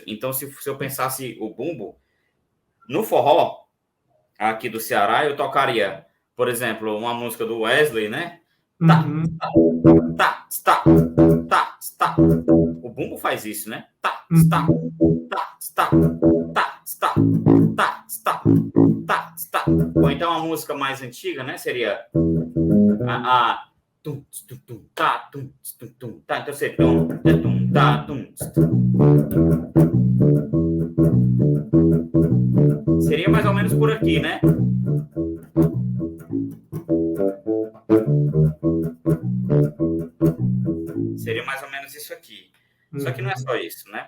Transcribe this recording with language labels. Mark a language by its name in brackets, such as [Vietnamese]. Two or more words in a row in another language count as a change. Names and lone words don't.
[Portuguese] Então, se eu pensasse o bumbo, no forró, aqui do Ceará, eu tocaria, por exemplo, uma música do Wesley, né? O O bumbo faz isso, né? Tá, está, tá, está, tá, está, tá, está, tá, está. Ou então a música mais antiga, né? Seria a tum, tum, tum, tá, tum, tum, tum, tá. Então seria tum, tum, tá, tum. Seria mais ou menos por aqui, né? Seria mais ou menos isso aqui. Só que não é só isso, né?